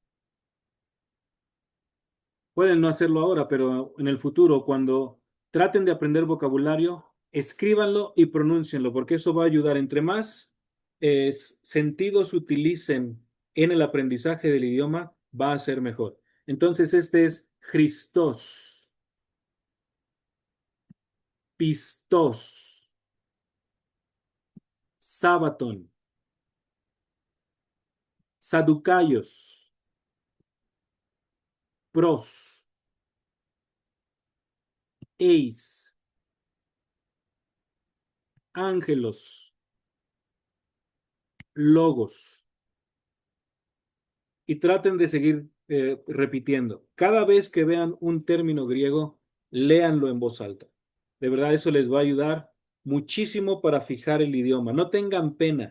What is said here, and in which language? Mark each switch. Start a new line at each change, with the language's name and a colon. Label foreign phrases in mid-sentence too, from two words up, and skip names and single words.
Spanish: Pueden no hacerlo ahora, pero en el futuro, cuando traten de aprender vocabulario, escríbanlo y pronúncienlo, porque eso va a ayudar. Entre más sentidos utilicen en el aprendizaje del idioma, va a ser mejor. Entonces, este es
Greek: Χριστός, πιστός, σάββατον, Σαδδουκαῖοι, πρός, εἰς, ἄγγελος,
Spanish: logos. Y traten de seguir repitiendo. Cada vez que vean un término griego, léanlo en voz alta. De verdad, eso les va a ayudar muchísimo para fijar el idioma. No tengan pena.